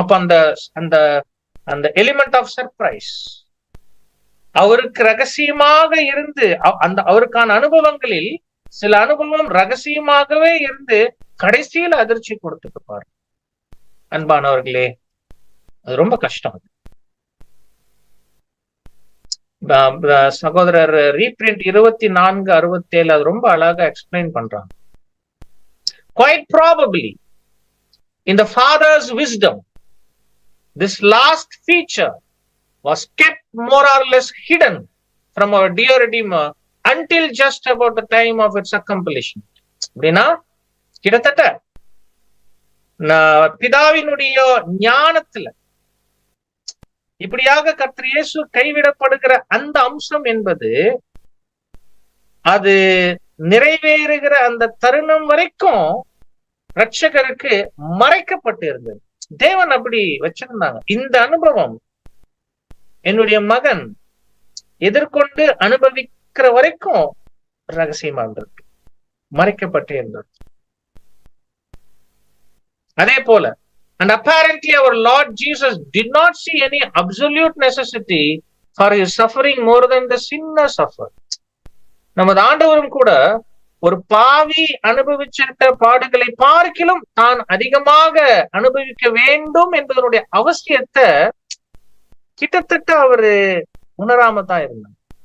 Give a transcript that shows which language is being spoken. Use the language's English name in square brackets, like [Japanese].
[Tamil] அப்ப அந்த அந்த அந்த [English] element of surprise [Tamil] அவருக்கு ரகசியமாக இருந்து அந்த அவருக்கான அனுபவங்களில் சில அனுபவம் ரகசியமாகவே இருந்து கடைசியில அதிர்ச்சி கொடுத்துட்டு பாரு. அன்பானவர்களே, அது ரொம்ப கஷ்டம். சகோதரர் ரீப்ரிண்ட் 24:67 அது ரொம்ப அழகா எக்ஸ்பிளைன் பண்றாங்க. [English] Quite probably in the Father's wisdom this last feature was kept more or less hidden from our dear Redeemer until just about the time of its accomplishment. [Tamil] அப்படின்னா கிட்டத்தட்ட பிதாவினுடைய ஞானத்துல இப்படியாக கர்த்தர் இயேசு கைவிடப்படுகிற அந்த அம்சம் என்பது அது நிறைவேறுகிற அந்த தருணம் வரைக்கும் ரட்சகருக்கு மறைக்கப்பட்டு இருந்தது. தேவன் அப்படி வச்சிருந்தாங்க. இந்த அனுபவம் என்னுடைய மகன் எதிர்கொண்டு அனுபவிக்கிற வரைக்கும் ரகசியமா இருந்தது, மறைக்கப்பட்டே இருந்தது. அதே போல [English] and apparently our Lord Jesus did not see any absolute necessity for his suffering more than the sinner suffered. [Tamil] நமது ஆண்டவரும் கூட ஒரு பாவி அனுபவிச்சிட்ட பாடுகளை பார்க்கிலும் தான் அதிகமாக அனுபவிக்க வேண்டும் என்பதனுடைய அவசியத்தை கிட்டத்தட்ட அவரு உணராம தான் இருந்தாங்க.